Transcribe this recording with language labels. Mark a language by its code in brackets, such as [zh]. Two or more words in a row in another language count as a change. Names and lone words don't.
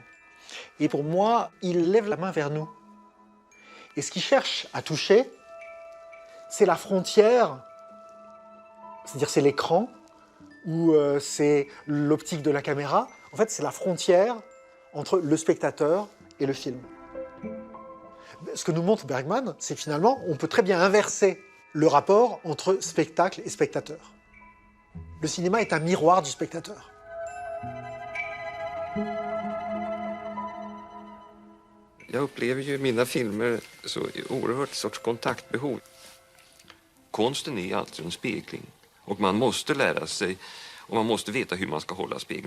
[fr] Et pour moi, il lève la main vers nous. Et ce qu'il cherche à toucher, c'est la frontière, c'est-à-dire c'est l'écran, ou c'est l'optique de la caméra. En fait, c'est la frontière entre le spectateur et le film. Ce que nous montre Bergman, c'est que finalement, on peut très bien inverser le rapport entre spectacle et spectateur. Le cinéma est un miroir du spectateur. [sv] Jag upplever ju mina filmer så oerhört sorts kontaktbehov. Konsten är alltid en spegling och man måste lära sig och man måste veta hur man ska hålla spegeln.